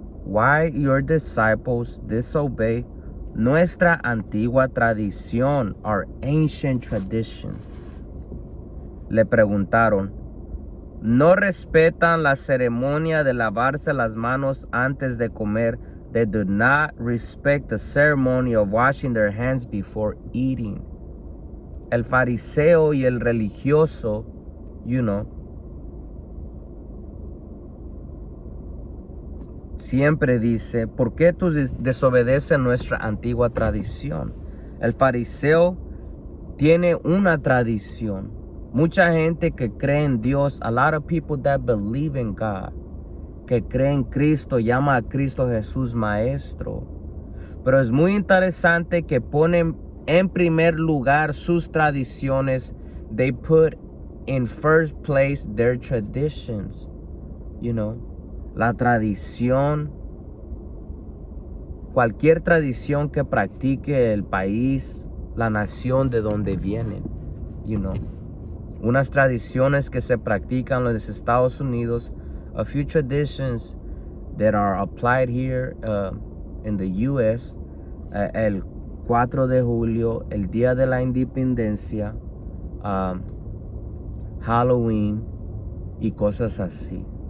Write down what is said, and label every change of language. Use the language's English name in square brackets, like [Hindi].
[English] Why your disciples disobey [Spanish] nuestra antigua tradición, [English] our ancient tradition? [Spanish] Le preguntaron, ¿no respetan la ceremonia de lavarse las manos antes de comer? [English] They do not respect the ceremony of washing their hands before eating. [Spanish] El fariseo y el religioso, [English] you know, [Spanish] siempre dice, ¿por qué tú desobedeces nuestra antigua tradición? El fariseo tiene una tradición. Mucha gente que cree en Dios, [English] a lot of people that believe in God, [Spanish] que cree en Cristo, llama a Cristo Jesús Maestro. Pero es muy interesante que ponen en primer lugar sus tradiciones. [English] They put in first place their traditions. You know, [Spanish] la tradición, cualquier tradición que practique el país, la nación de donde vienen, [English] you know. [Spanish] unas tradiciones que se practican en los Estados Unidos, [English] a few traditions that are applied here in the U.S., [Spanish] el 4 de julio, el Día de la Independencia, Halloween y cosas así.